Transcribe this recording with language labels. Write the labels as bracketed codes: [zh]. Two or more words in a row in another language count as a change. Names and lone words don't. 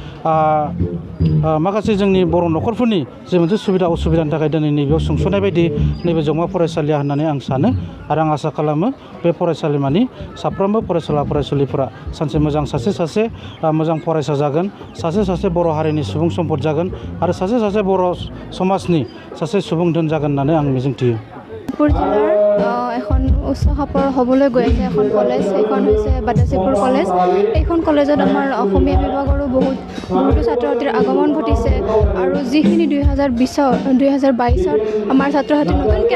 [brx] माखासे जोंनि बर' न'खरफोरनि जि मोनसे सुबिदा असुबिदानि थाखाय दिनै नैबेयाव सोंस'नाय बायदि नैबे जौमा फरायसालिया होननानै आं सानो आरो आं आसा खालामो बे फरायसालिमानि साफ्रोमबो फरायसुला फरायसुलिफोरा सानसे मोजां सासे मोजां फरायसा जागोन, सासे बर' हारिनि सुबुं सम्पद जागोन आरो सासे बर' समाजनि सासे सुबुं धोन जागोन होननानै आं मिजिंथियो। [as] শোণিতপুৰ জিলাৰ এখন উচ্চ খাপৰ হ'বলৈ গৈ আছে এখন কলেজ, সেইখন হৈছে বাটাচীপুৰ কলেজ। এইখন কলেজত আমাৰ অসমীয়া বিভাগৰো বহুতো ছাত্ৰ ছাত্ৰীৰ আগমন ঘটিছে আৰু যিখিনি 2022ত আমাৰ ছাত্ৰ ছাত্ৰী নতুনকৈ